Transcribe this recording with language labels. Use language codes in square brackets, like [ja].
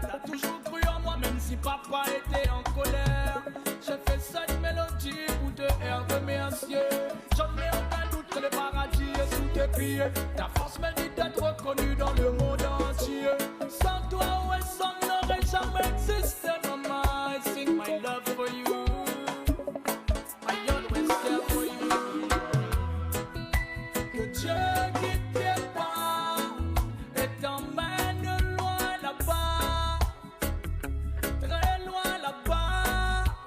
[fr] T'as toujours cru en moi même si papa était en colère. J'ai fait cette mélodie pour te remercier. J'en ai aucun doute que le paradis est sous tes pieds. Ta force mérite d'être reconnue dans le monde entier. Sans toi, Wesson n'aurait jamais existé. [en] Maman, I sing my love for you. I always care for you. [fr] Que Dieu guide tes pas et t'emmène loin là-bas, très loin là-bas.